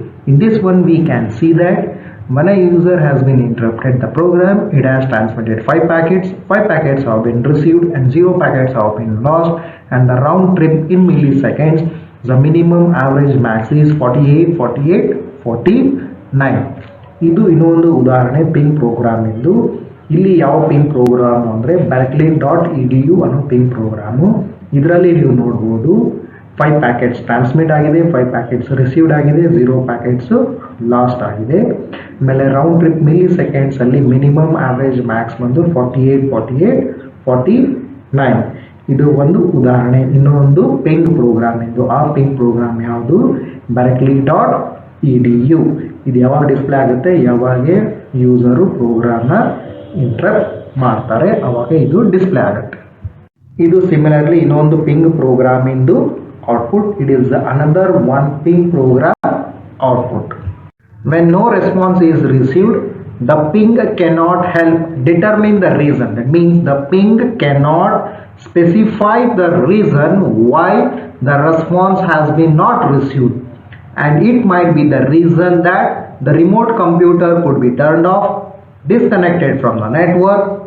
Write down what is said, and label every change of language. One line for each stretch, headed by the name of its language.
English: In this one we can see that when a user has been interrupted the program, it has transmitted 5 packets, 5 packets have been received and 0 packets have been lost, and the round trip in milliseconds, the minimum, average, max is 48, 48, 49.
Kannada: ಇದು ಇನ್ನೊಂದು ಉದಾಹರಣೆ ping program ಎಂದು. ಇಲ್ಲಿ ಯಾವ ping program ಅಂದರೆ berkeley.edu ಅನ್ನೋ ping programme. ಇದರಲ್ಲಿ ನೀವು ನೋಡ್ಬೋದು 5 ಪ್ಯಾಕೆಟ್ಸ್ ಟ್ರಾನ್ಸ್ಮಿಟ್ ಆಗಿದೆ, 5 ಪ್ಯಾಕೆಟ್ಸ್ ರಿಸೀವ್ಡ್ ಆಗಿದೆ, 0 ಪ್ಯಾಕೆಟ್ಸು ಲಾಸ್ಟ್ ಆಗಿದೆ. ಆಮೇಲೆ round trip milli ಸೆಕೆಂಡ್ಸಲ್ಲಿ minimum, average, Max ಬಂದು 48, 48, 49. ಇದು ಒಂದು ಉದಾಹರಣೆ ಇನ್ನೊಂದು ಪಿಂಗ್ ಪ್ರೋಗ್ರಾಮ್ ಎಂದು. ಆ ಪಿಂಗ್ ಪ್ರೋಗ್ರಾಮ್ ಯಾವುದು? berkeley.edu. ಇದು ಯಾವಾಗ ಡಿಸ್ಪ್ಲೇ ಆಗುತ್ತೆ? ಯಾವಾಗ ಯೂಸರು ಪ್ರೋಗ್ರಾಮ್ನ ಇಂಟರಪ್ಟ್ ಮಾಡ್ತಾರೆ ಅವಾಗ ಇದು ಡಿಸ್ಪ್ಲೇ ಆಗುತ್ತೆ. ಇದು ಸಿಮಿಲರ್ಲಿ ಇನ್ನೊಂದು ping program into output.
English: It is another one ping program output. When no response is received, the ping cannot help determine the reason. That means the ping cannot specify the reason why the response has been not received, and it might be the reason that the remote computer could be turned off, disconnected from the network,